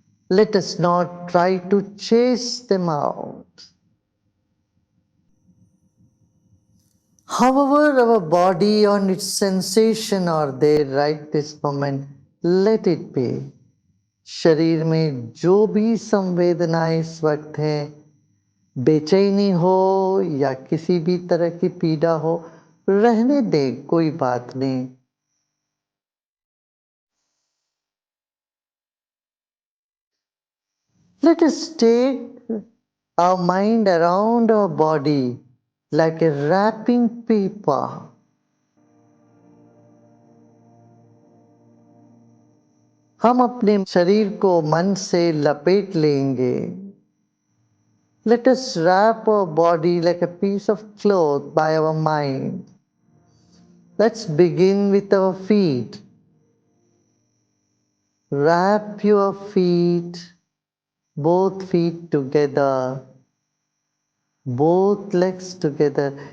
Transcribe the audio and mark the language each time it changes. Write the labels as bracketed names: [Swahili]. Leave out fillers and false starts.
[English] Let us not try to chase them out. However, our body and its sensation are there right this moment. Let it be. [Hindi] शरीर में जो भी संवेदनाएं इस वक्त हैं, बेचैनी हो या किसी भी तरह की पीड़ा हो, रहने दे, कोई बात नहीं। [English] Let us take our mind around our body like a wrapping paper. [Hindi] हम अपने शरीर को मन से लपेट लेंगे। [English] Let us wrap our body like a piece of cloth by our mind. Let's begin with our feet. Wrap your feet, both feet together, both legs together.